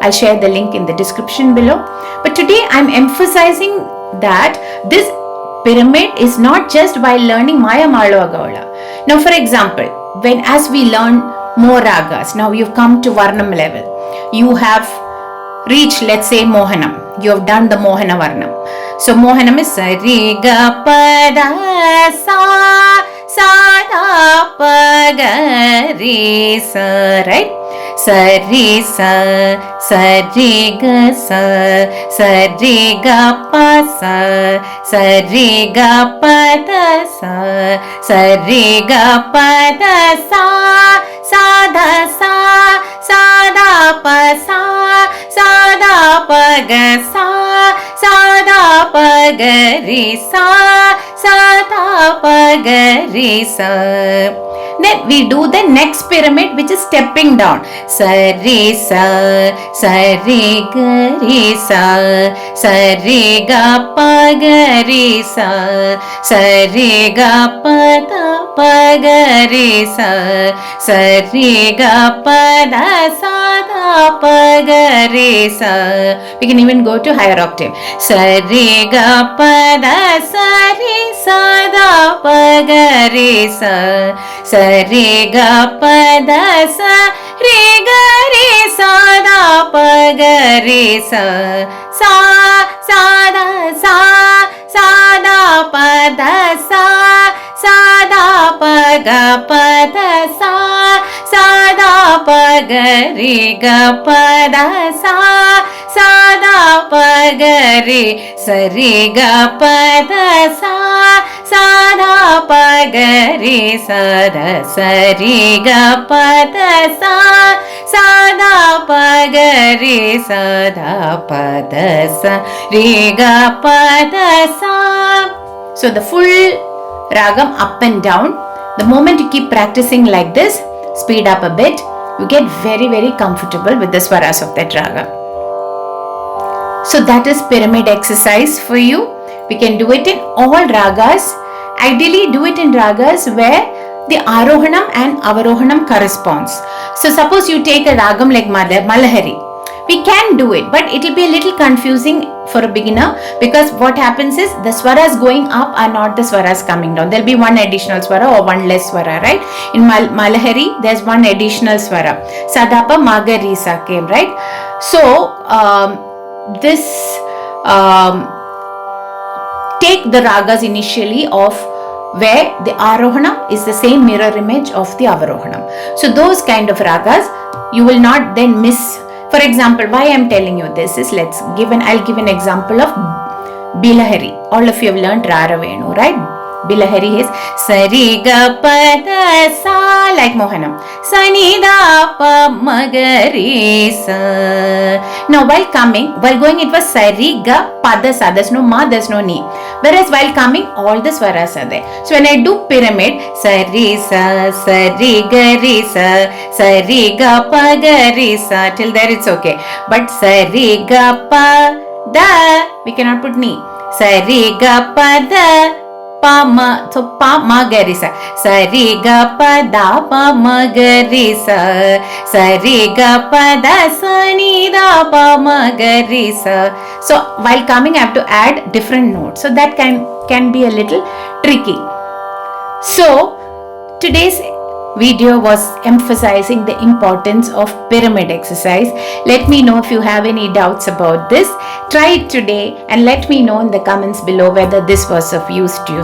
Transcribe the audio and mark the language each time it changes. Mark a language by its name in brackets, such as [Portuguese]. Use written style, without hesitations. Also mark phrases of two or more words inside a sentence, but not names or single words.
[English] I'll share the link in the description below. But today I'm emphasizing that this pyramid is not just by learning Maya Malava Gaula. Now for example, as we learn more ragas, now you've come to Varnam level. You have reached, let's say, Mohanam. You have done the Mohana Varnam. So Mohanam is sa re ga pa da sa da pa ga re sa, right? Sa re sa re ga sa, sa re ga pa sa, sa re ga pa da sa, sa re ga pa da sa, sa da sa, sa da pa sa, sa da pa ga sa, sa da pa ga re sa, sa da pa ga re sa. Then we do the next pyramid, which is stepping down. Sa re sa, sa re ga re sa, sa re ga pa ga re sa, sa re ga pa da pa ga re sa, sa re ga pa da sa da pa ga re sa. We can even go to higher octave. Sa re ga pa da sa re sa da pa ga re sa, sa re ga pa da sa re ga re sa da pa ga re sa, sa sa da sa, sa da pa da sa, sa da pa ga pa da sa, sa da pa ga re ga pa da sa, sa da pa ga re, sa re ga pa da sa, sa da pa ga re sa da, sa re ga pa da sa, sa da pa ga re sa da pa da sa, re ga pa da sa. So the full ragam up and down. The moment you keep practicing like this, speed up a bit, you get very, very comfortable with the swaras of that raga. So that is pyramid exercise for you. We can do it in all ragas. Ideally do it in ragas where the arohanam and avarohanam corresponds. So suppose you take a ragam like Malahari. We can do it, but it will be a little confusing for a beginner, because what happens is the swaras going up are not the swaras coming down. There will be one additional swara or one less swara, right? In Malahari, there's one additional swara. Sadapa Magarisa came, right? So, this take the ragas initially of where the arohanam is the same mirror image of the avarohanam. So those kind of ragas you will not then miss. For example, why I am telling you this is, I'll give an example of Bilahari. All of you have learnt Raravenu, right? Bilahari is Sari ga pa da sa, like Mohanam. Sani da pa magari sa. Now while going it was Sari ga pa da sa. There's no ma, there's no ni. Whereas while coming, all the swaras are there. So when I do pyramid, Sari sa, Sari ga ri sa, Sari ga pa ga ri sa. Till there it's okay. But Sari ga pa da, we cannot put ni. Sari ga pa da pa ma, so pa ma ga ri sa, sa re ga pa da pa ma ga ri sa, sa re ga pa da sa ni da pa ma ga ri sa. So while coming I have to add different notes, so that can be a little tricky. So today's video was emphasizing the importance of pyramid exercise. Let me know if you have any doubts about this. Try it today and let me know in the comments below whether this was of use to you.